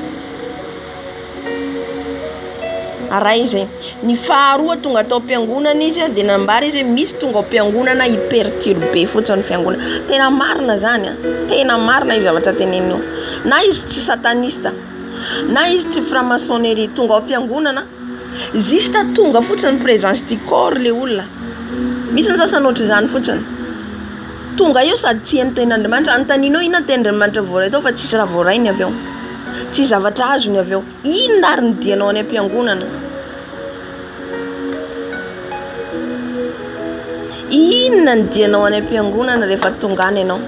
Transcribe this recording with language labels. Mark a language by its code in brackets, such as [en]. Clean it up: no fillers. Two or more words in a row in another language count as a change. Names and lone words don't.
[mg] Ara izy ny faharoa tonga tao am-piangonana izy, de nambara izy misy tonga am-piangonana hyperturbe fotsiny fiangonana. Tena marina zany, tena marina io zavatra tenenino. Na izy tsy satanista, na izy tsy franc-maçonnerie, tonga am-piangonana juste tonga fotsiny [fr] présence du corps [mg] le olona. Misy ny sasany ohatry zany fotsiny. Tonga io sady tsy ny ten'Andriamanitra, antaninao ina ten'Andriamanitra voaray tao fa tsisy raha voarainy avy eo. Tsy zavatra azony avy eo. Ino ary ny dianao any am-piangonana? Inona ny dianao any am-piangonana rehefa tonga any ianao?